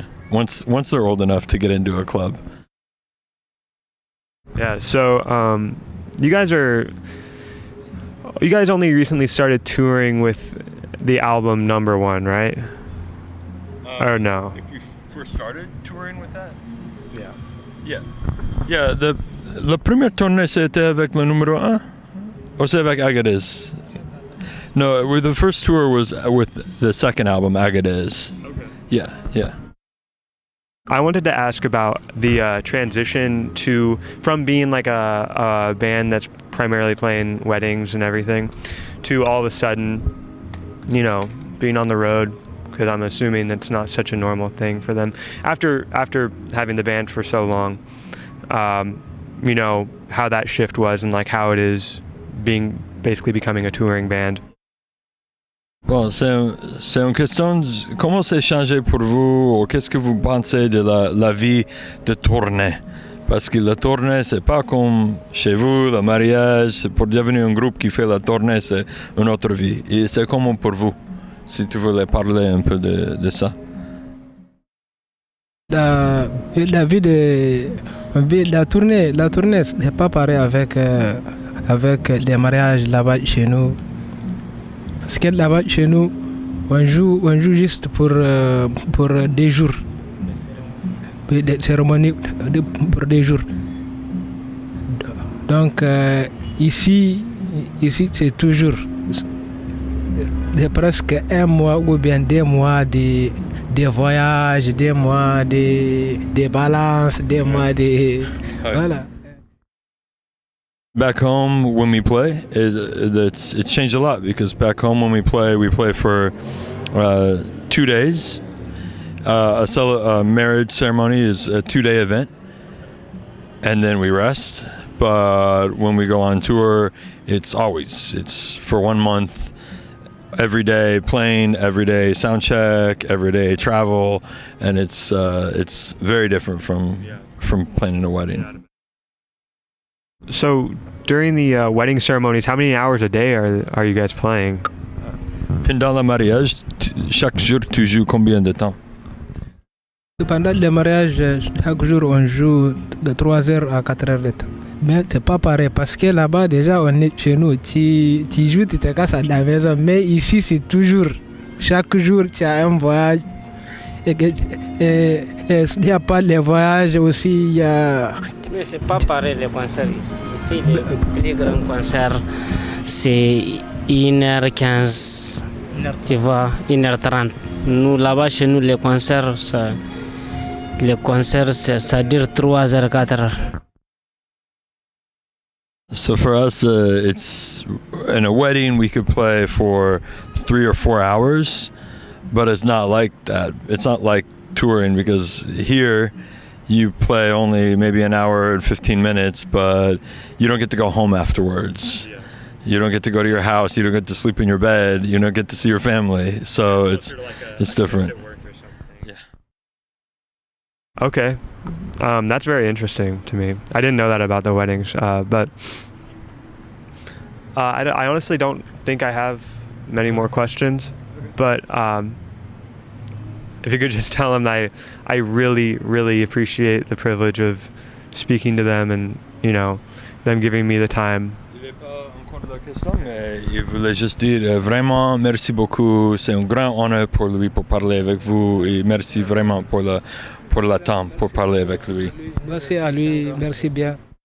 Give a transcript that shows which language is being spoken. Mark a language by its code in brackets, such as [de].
[en] Once they're old enough to get into a club. Yeah. So you guys only recently started touring with the album Number One, right? Or no? If we first started touring with that. Yeah. [fr] Yeah, la première tournée c'était avec le numéro 1 or c'est avec Agadez? [en] No, the first tour was with the second album, Agadez. Okay. Yeah. I wanted to ask about the transition from being like a band that's primarily playing weddings and everything to all of a sudden, being on the road, because I'm assuming that's not such a normal thing for them. After having the band for so long, how that shift was and like how it is basically becoming a touring band. [fr] Bon, c'est une question. Comment c'est changé pour vous, ou qu'est-ce que vous pensez de la vie de tournée? Parce que la tournée, c'est pas comme chez vous, le mariage. Pour devenir un groupe qui fait la tournée, c'est une autre vie. Et c'est comment pour vous, si tu voulais parler un peu de ça? La vie de la tournée, c'est pas pareil avec les mariages là-bas chez nous. Parce que là-bas chez nous, on joue juste pour des jours, des cérémonies pour des jours. Donc ici c'est toujours c'est presque un mois ou bien 2 mois de voyages, 2 mois de balances, 2 mois de voilà. [en] Back home, when we play, it's changed a lot, because back home when we play for 2 days. A marriage ceremony is a 2-day event, and then we rest. But when we go on tour, it's for 1 month, every day playing, every day sound check, every day travel, and it's very different from playing in a wedding. So during the wedding ceremonies, how many hours a day are you guys playing? [fr] Pendant le mariage, chaque jour tu joues combien de temps? Pendant le mariage, chaque jour on joue de 3h à 4h de temps. Mais c'est pas pareil parce que là-bas déjà on est chez nous. Tu joues, tu te casses à la maison. Mais ici c'est toujours, chaque jour tu as un voyage. Et il n'y a pas les voyages aussi, il y a... Mais c'est pas pareil les concerts ici. Ici les plus grands concerts c'est 1h15, tu vois, 1h30. Nous là-bas chez nous les concerts ça dure 3h, 4h. [en] So for us, it's in a wedding we could play for 3 or 4 hours, but it's not like that. It's not like touring, because here you play only maybe an hour and 15 minutes, but you don't get to go home afterwards. Yeah. You don't get to go to your house. You don't get to sleep in your bed. You don't get to see your family. So it's different. Yeah. Okay. That's very interesting to me. I didn't know that about the weddings, but I honestly don't think I have many more questions. But if you could just tell them I really, really appreciate the privilege of speaking to them and, them giving me the time. [fr] Il n'y a pas encore de question, mais il voulait juste dire vraiment merci beaucoup. C'est un grand honneur pour lui pour parler avec vous, et merci vraiment pour le temps pour parler avec lui. Merci à lui, merci bien.